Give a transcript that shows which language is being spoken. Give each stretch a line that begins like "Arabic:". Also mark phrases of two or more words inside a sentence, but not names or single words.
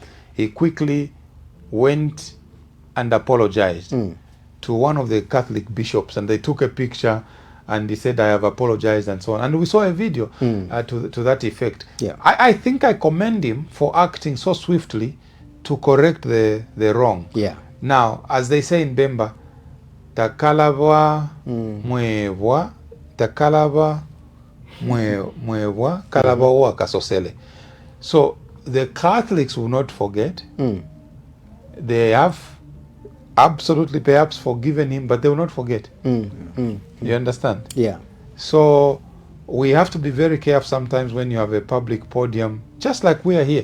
English: He quickly went and apologized to one of the Catholic bishops, and they took a picture and he said, I have apologized, and so on. And we saw a video to that effect. Yeah. I think I commend him for acting so swiftly to correct the wrong. Yeah. Now, as they say in Bemba,
Bemba: takalaba mwevwa, takalaba mwevwa, kalabawa kasosele.
English: So the Catholics will not forget. They have absolutely perhaps forgiven him, but they will not forget. You understand? Yeah. So we have to be very careful sometimes when you have a public podium, just like we are here.